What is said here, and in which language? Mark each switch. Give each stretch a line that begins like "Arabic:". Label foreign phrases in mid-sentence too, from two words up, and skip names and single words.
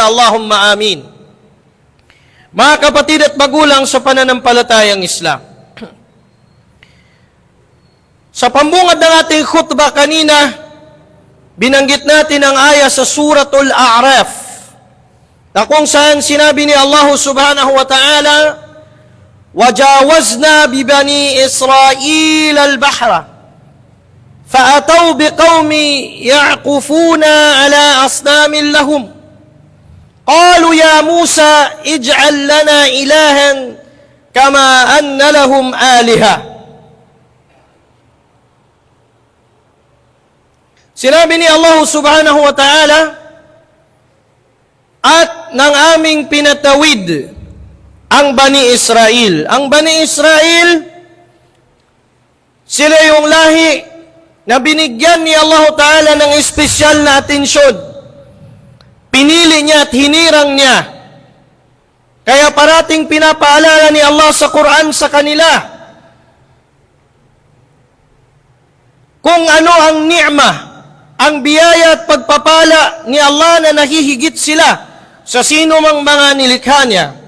Arabic: اللهم آمين.
Filipino: Mga kapatid at magulang sa pananampalatayang Islam, sa pambungad ng ating khutbah kanina, binanggit natin ang aya sa Suratul A'raf na kung saan sinabi ni Allah
Arabic: سبحانه وتعالى, وَجَاوَزْنَا بِبَنِي إِسْرَائِيلَ الْبَحْرَ فَأَتَوْا بِقَوْمٍ يَعْكُفُونَ عَلَى أَصْنَامٍ لَهُمْ قَالُوا يَا مُوسَى اجْعَل لَّنَا إِلَٰهًا كَمَا أَنَّ لَهُمْ آلِهَةً.
Filipino: Sinabi ni Allah
Arabic: سبحانه وتعالى,
Filipino: at nang aming pinatawid ang Bani Israel. Ang Bani Israel, sila yung lahi na binigyan ni Allah ta'ala ng espesyal na atensyon. Pinili niya at hinirang niya. Kaya parating pinapaalala ni Allah sa Quran sa kanila kung ano ang ni'mah, ang biyaya at pagpapala ni Allah na nahihigit sila sa sino mang mga nilikha niya.